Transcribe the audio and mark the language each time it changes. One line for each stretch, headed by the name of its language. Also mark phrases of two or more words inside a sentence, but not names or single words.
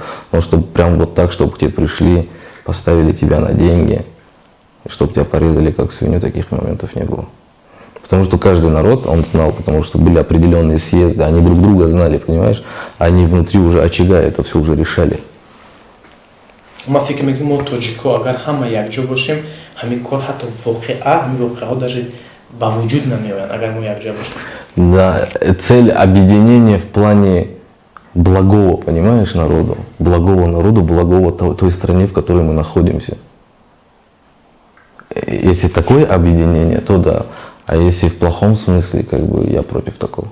Russian: Но чтобы прям вот так, чтобы к тебе пришли, поставили тебя на деньги, и чтобы тебя порезали как свинью, таких моментов не было. Потому что каждый народ, он знал, потому что были определенные съезды, они друг друга знали, понимаешь? Они внутри уже очага это все уже решали.
Tajik: ма фикр мекунем мо тоҷико агар ҳама якҷо бошем, ҳамин кор ҳатто воқеа, ҳамин воқеаҳо даже ба вуҷуд намеоянд, агар мо якҷо бошем.
Russian: Да, цель объединения в плане благого, понимаешь, народу. Благого народу, благого той стране, в которой мы находимся. Если такое объединение, то да. А если в плохом смысле, как бы я против такого.